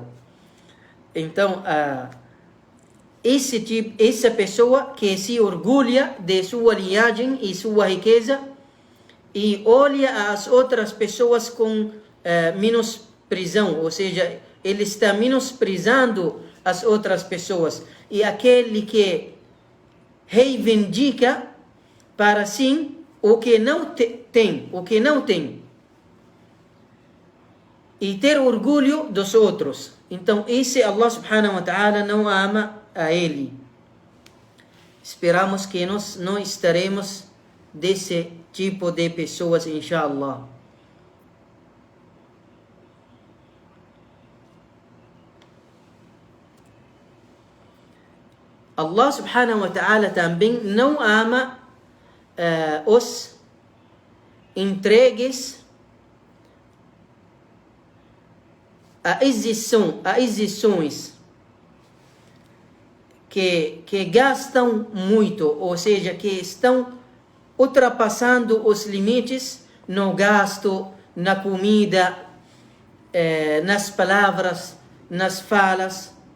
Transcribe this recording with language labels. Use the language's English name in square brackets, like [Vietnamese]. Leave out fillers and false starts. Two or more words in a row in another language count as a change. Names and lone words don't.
[Portuguese] Então, essa pessoa que se orgulha de sua linhagem e sua riqueza e olha as outras pessoas com menosprezão, ou seja, ele está menosprezando as outras pessoas. E aquele que reivindica para si o que não tem, e ter orgulho dos outros. Então, esse [Arabic] الله سبحانه وتعالى [Portuguese] não ama a ele. Esperamos que nós não estaremos desse tipo de pessoas, inshallah. [Arabic] الله سبحانه وتعالى [Portuguese] também não ama os entregues a exições que gastam muito, ou seja, que estão ultrapassando os limites no gasto, na comida, nas palavras, nas falas.